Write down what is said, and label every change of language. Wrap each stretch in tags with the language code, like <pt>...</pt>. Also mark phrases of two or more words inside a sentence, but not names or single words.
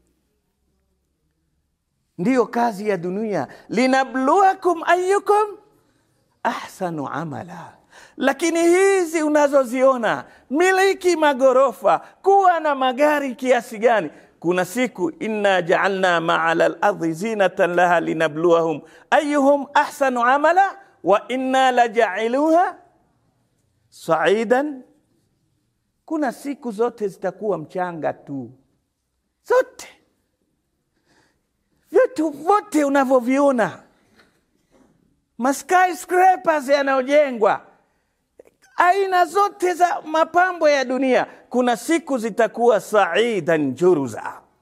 <sw>Ndiyo kazi ya dunia,</sw> <ar>لنبلوكم أيكم أحسن عملا.</ar> <sw>Lakini hizi unazoziona, miliki magorofa, kuwa na magari kiasi gani, kuna siku</sw> <ar>إنا جعلنا ما على الأرض زينة لها لنبلوهم أيهم أحسن عملا وإنا لجاعلوها صعيدا.</ar> <sw>Kuna siku zote zitakuwa mchanga tu. Zote. Vitu vote unavyoviona, skyscrapers yanayojengwa, aina zote za mapambo ya dunia, kuna siku zitakuwa</sw> <ar>صعيدا جرزا.</ar>